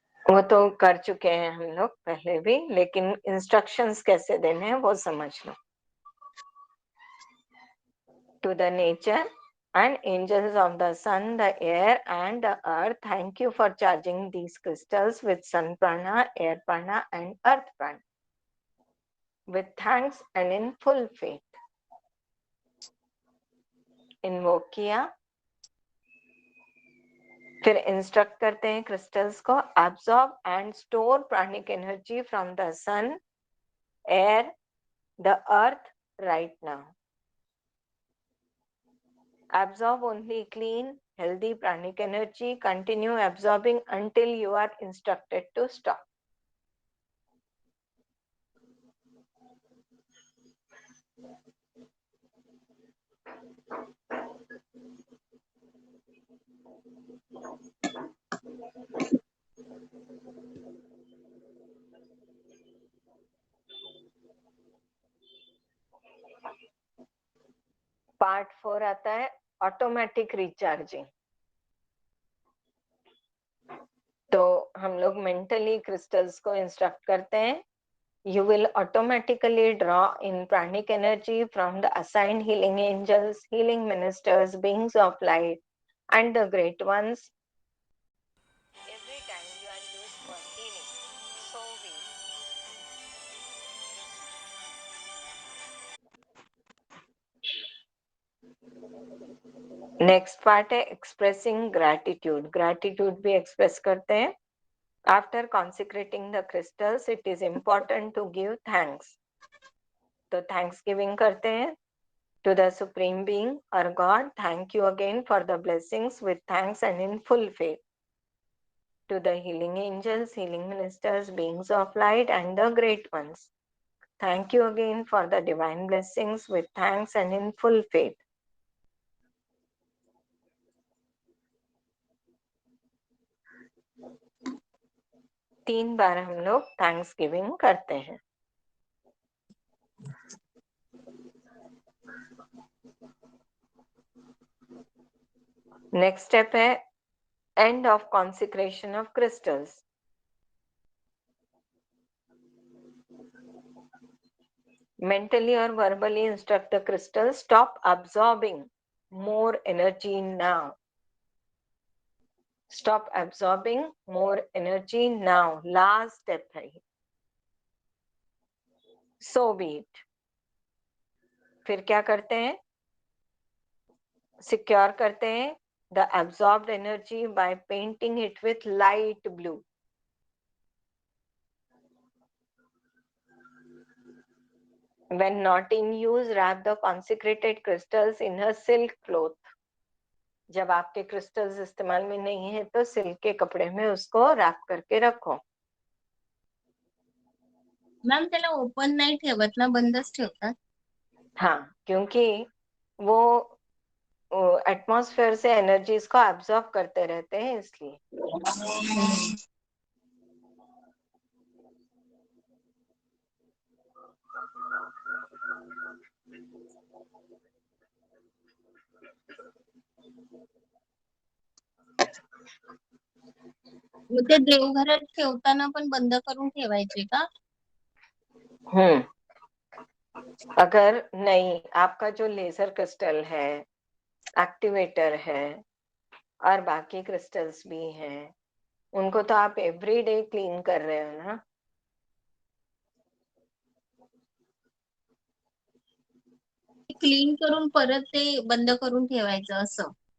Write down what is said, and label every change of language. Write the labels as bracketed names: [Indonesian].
[Hindi] वो तो कर चुके हैं हम लोग पहले भी, लेकिन इंस्ट्रक्शंस कैसे देने हैं वो समझ लो। [English] To the nature and angels of the sun, the air and the earth, thank you for charging these crystals with sun prana, air prana and earth prana with thanks and in full faith. [Hindi] Invoke किया, फिर instruct करते हैं crystals को [English] Absorb and store pranic energy from the sun, air, the earth right now. Absorb only clean, healthy pranic energy. Continue absorbing until you are instructed to stop. [Hindi] Part 4 आता है automatic recharging. तो हम लोग mentally crystals को instruct करते हैं, [English] you will automatically draw in pranic energy from the assigned healing angels, healing ministers, beings of light and the great ones every time you are used for healing. So we [Hindi] next part है expressing gratitude. Gratitude भी express करते हैं। [English] After consecrating the crystals it is important to give thanks. [Hindi] तो thanks giving करते हैं [English] To the supreme being और God, thank you again for the blessings with thanks and in full faith. To the healing angels, healing ministers, beings of light and the great ones, thank you again for the divine blessings with thanks and in full faith. [Hindi] 3 बार हम लोग thanks giving करते हैं। [English] Next step है end of consecration of crystals. Mentally or verbally instruct the crystal, stop absorbing more energy now. Stop absorbing more energy now. [Hindi] Last step है ये। [English] So be it. [Hindi] फिर क्या करते हैं? [English] Secure [Hindi] करते हैं [English] the absorbed energy by painting it with light blue. When not in use, wrap the consecrated crystals in a silk cloth. [Hindi] जब आपके क्रिस्टल्स इस्तेमाल में नहीं है तो सिल्क के कपड़े में उसको रैप करके रखो। [Marathi] मॅम त्याला ओपन नाही ठेवत ना, बंदच ठेवतात? [Hindi] हाँ, क्योंकि वो एटमॉस्फेयर से एनर्जीज को एब्जॉर्ब करते रहते हैं इसलिए। [Marathi] मग ते देवघरात ठेवताना पण बंद करून ठेवायचे का? [Hindi] अगर नहीं, आपका जो लेजर क्रिस्टल है, एक्टिवेटर है और बाकी क्रिस्टल्स भी हैं, उनको तो आप एवरीडे क्लीन कर रहे हो ना। [Marathi] क्लीन करून परत ते बंद करून ठेवायचं असं?